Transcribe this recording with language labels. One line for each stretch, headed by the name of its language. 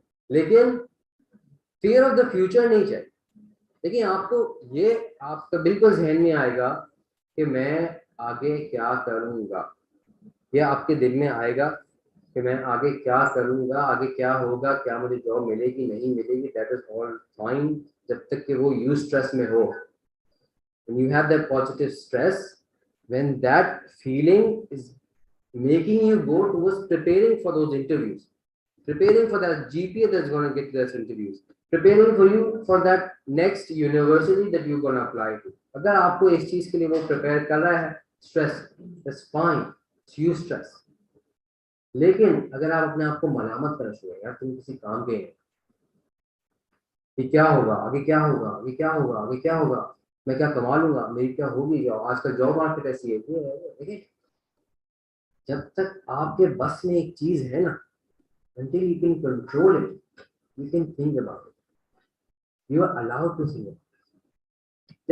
Hindi: लेकिन fear of the future नहीं चाहिए। देखिए, आपको ये आपका बिल्कुल जहन में आएगा कि मैं आगे क्या करूंगा, ये आपके दिल में आएगा कि मैं आगे क्या करूंगा, आगे क्या होगा, क्या मुझे जॉब मिलेगी नहीं मिलेगी,
English: that is all fine,
Hindi: जब तक कि वो यूस्ट्रेस में हो.
English: When you have that positive stress, when that feeling is making you go towards preparing for those interviews, preparing for that GPA that's going to get those interviews, preparing for you for that next university that you're going to apply to.
Hindi: अगर आपको इस चीज के लिए वो prepare कर रहा है, stress,
English: that's fine, it's you stress.
Hindi: लेकिन अगर आप अपने आप को मलामत करना शुरू करें, यार तुम किसी काम के हैं, कि क्या होगा आगे, क्या होगा आगे, क्या होगा आगे, क्या होगा, मैं क्या कमा लूंगा, मेरी क्या होगी, आज का जॉब मार्केट ऐसी है, देखिए जब तक आपके बस में एक चीज है ना,
English: until you can control it, you can think about it, you are allowed to think about it.